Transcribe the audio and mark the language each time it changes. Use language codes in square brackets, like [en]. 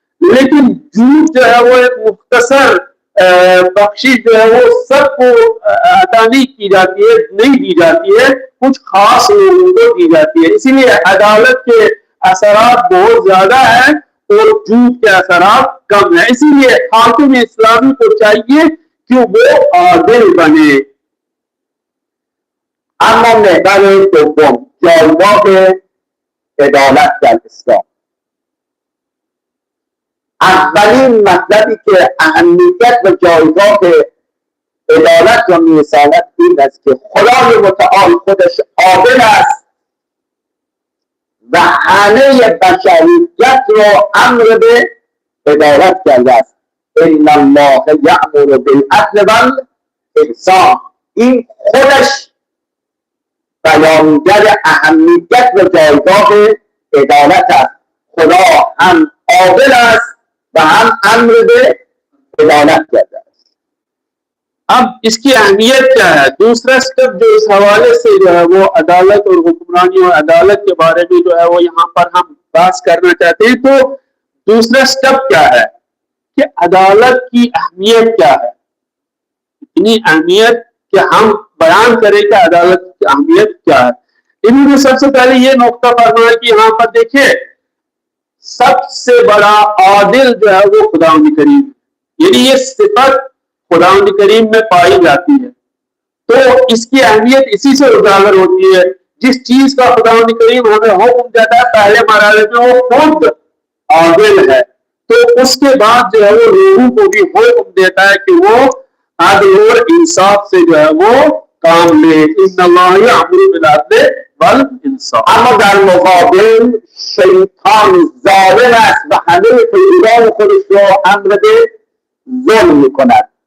[hi] लेकिन झूठ जो है वो एक मुख्तसर बख्शिश जो है वो सबको अता नहीं की जाती है, नहीं दी जाती है, कुछ खास लोगों को दी जाती है। इसीलिए अदालत के असरात बहुत ज्यादा है और झूठ के असरात कम है। इसीलिए हाकिम इस्लामी को चाहिए कि वो आदिल बने। [fa] اما محور دوم، جایگاه عدالت در اسلام. اولین مطلبی که اهمیت و جایگاه عدالت را می‌رساند این است که خدای متعال خودش عادل است و همه بشریت را امر به عدالت کرده است. [ar] ان الله یأمر بالعدل والاحسان. [fa] این خودش بیانگر اهمیت و جایگاه عدالت است. خدا هم عادل است و هم امر به عدالت کرده است. [hi] अब इसकी अहमियत क्या है? दूसरा स्टेप जो इस हवाले से जो है वो अदालत और हुक्मरानी और अदालत के बारे में जो है वो यहाँ पर हम बात करना चाहते हैं। तो दूसरा स्टेप क्या है कि अदालत की अहमियत क्या है। इतनी अहमियत कि हम बयान करें कि अदालत की अहमियत क्या है। इन्होंने सबसे पहले ये नुक्ता फरमाया कि यहाँ पर देखिए सबसे बड़ा आदिल जो है वो खुदावंद करीम, यानी ये सिफत खुदावंद करीम में पाई जाती है। तो इसकी अहमियत इसी से उजागर होती है। जिस चीज का खुदावंद करीम हमें हुक्म देता है पहले मरहले में वो खुद आदिल है, तो उसके बाद जो है वो लोगों को भी हुक्म देता है कि वो आदिल और इंसाफ से जो है वो काम ले। [ar] इन्नल्लाह यअमुरु बिल अदल वल इंसाफ। [fa] اما در مقابل شیطان ظالم است و همه پیروان خودش را امر به ظلم میکند.